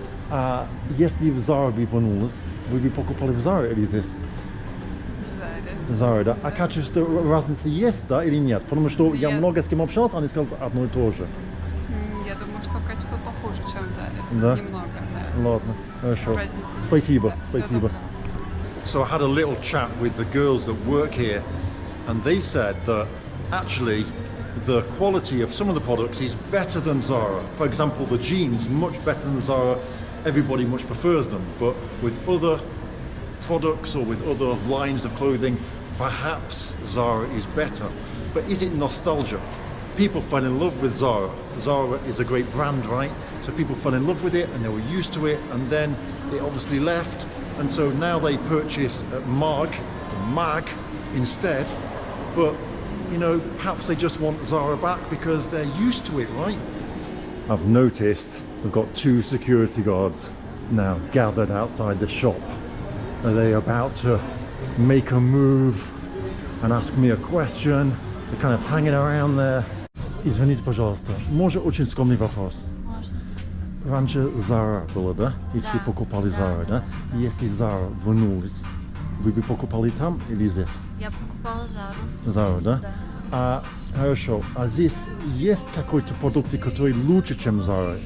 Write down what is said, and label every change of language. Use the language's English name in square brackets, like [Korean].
[Russian] А если в Zara бы вернулась, вы бы покупали в Zara или здесь? В Заре. Zara, да? А качество разницы есть, да, или нет? Потому что я Нет. много с кем общался, они сказали одно и то же. Я думаю, что качество похуже, чем в Заре. Да? Немного, да. Ладно, хорошо. Разницы есть, Спасибо, да. Всего спасибо. доброго. [English] So I had a little chat with the girls that work here, and they said that actually the quality of some of the products is better than Zara. For example, the jeans, much better than Zara. Everybody much prefers them, but with other products or with other lines of clothing, perhaps Zara is better. But is it nostalgia? People fell in love with Zara. Zara is a great brand, right? So people fell in love with it and they were used to it, and then it obviously left, and so now they purchase Mag instead. But you know, perhaps they just want Zara back because they're used to it, right? I've noticed we've got two security guards now gathered outside the shop. Are they about to make a move and ask me a question? They're kind of hanging around there. [Russian] Извините, пожалуйста, может очень скромный вопрос? Можно. Раньше Zara было, да? И все покупали Zara, да? Если Zara вернулись, вы бы покупали там или здесь? Я покупала Зару. Zara, да? Да. А Хорошо. А здесь есть какой-то продукт, который лучше, чем Zara?